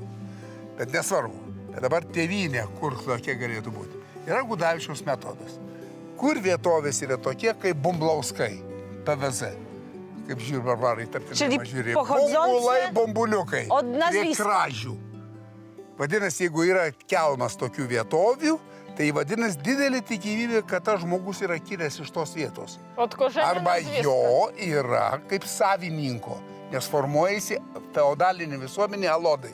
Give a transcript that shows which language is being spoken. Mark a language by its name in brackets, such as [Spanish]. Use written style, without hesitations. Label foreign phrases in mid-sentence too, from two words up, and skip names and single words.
[Lithuanian] Bet nesvarbu. Bet dabar tėvynė, kur tokie galėtų būti. Yra Gudavičiaus metodas. Kur vietovės yra tokie, kaip Bumblauskai, PVZ. Kaip žiūri barbarai, tarp [Polish] Czyli [Lithuanian] žiūrė. [Polish] pochodzące [Lithuanian] Bumbulai, bombuliukai. [Polish] od [Lithuanian] Prie [Polish] nazwiska. [Lithuanian] kražių. Vadinasi, jeigu yra kelmas tokių vietovių, tai vadinasi didelė tikimybė, kad tas žmogus yra kilęs iš tos vietos. Arba jo yra kaip savininko, nes formuojasi feodalinė visuomenė alodai.